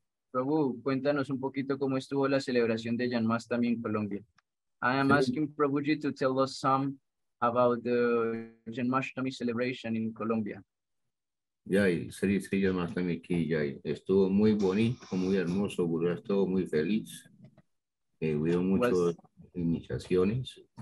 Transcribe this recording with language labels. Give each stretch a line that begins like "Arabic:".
Spanish: Prabhu, cuéntanos un poquito cómo estuvo la celebración de Janmashtami en Colombia.
English: I am asking Prabhuji to tell us some about the Janmashtami celebration in Colombia.
Hindi: Yay, Sri Janmashtami ki Yay.
Spanish: Estuvo muy bonito, muy hermoso, Guru estuvo muy feliz. Hubo muchas iniciaciones.